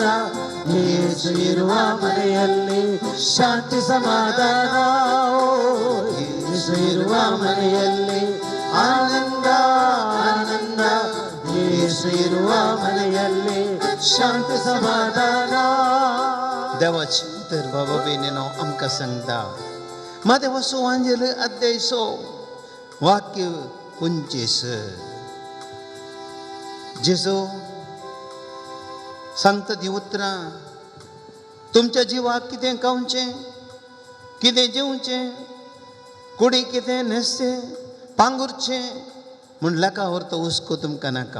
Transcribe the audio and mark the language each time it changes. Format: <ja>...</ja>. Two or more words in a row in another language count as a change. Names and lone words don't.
<kn>ಯೇಸು ಇರುವ ಮನೆಯಲ್ಲಿ ಶಾಂತಿ ಸಮಾಧಾನ. ಯೇಸು ಇರುವ ಮನೆಯಲ್ಲಿ ಆನಂದ, ಆನಂದ. ಯೇಸು ಇರುವ ಮನೆಯಲ್ಲಿ ಶಾಂತಿ ಸಮಾಧಾನ.</kn> <kok>देवाची तर बाबा बेनीनो आमकां सांगता. मातेवा सुवांजेल अध्याय 6 वाक्य 25. जेजू सांगता ती उतरां. तुमच्या जिवाक कितें खावचें, कितें जेवचें, कुडी कितें न्हेसचें, पांगुरचें म्हूण लेका व्हरता हुस्को तुमकां नाका.</kok>